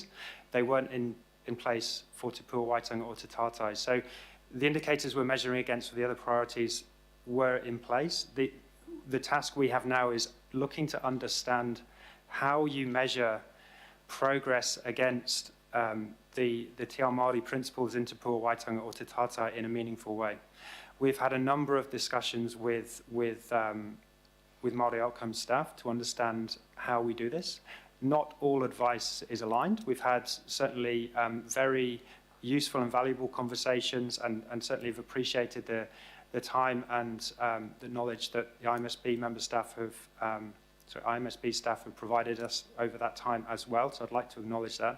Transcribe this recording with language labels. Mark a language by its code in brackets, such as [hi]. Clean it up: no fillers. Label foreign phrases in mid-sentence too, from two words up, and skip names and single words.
[en] They weren't in place for Te Pua Waitangi or Te Tātai. So the indicators we're measuring against for the other priorities were in place. The task we have now is looking to understand how you measure progress against the [mi] Te Ao Māori [en] principles in Te Pua Waitangi or Te Tātai in a meaningful way. We've had a number of discussions with Māori outcomes staff to understand how we do this. Not all advice is aligned. We've had certainly very useful and valuable conversations, and certainly have appreciated the time and the knowledge that the IMSB member staff have IMSB staff have provided us over that time as well, so I'd like to acknowledge that.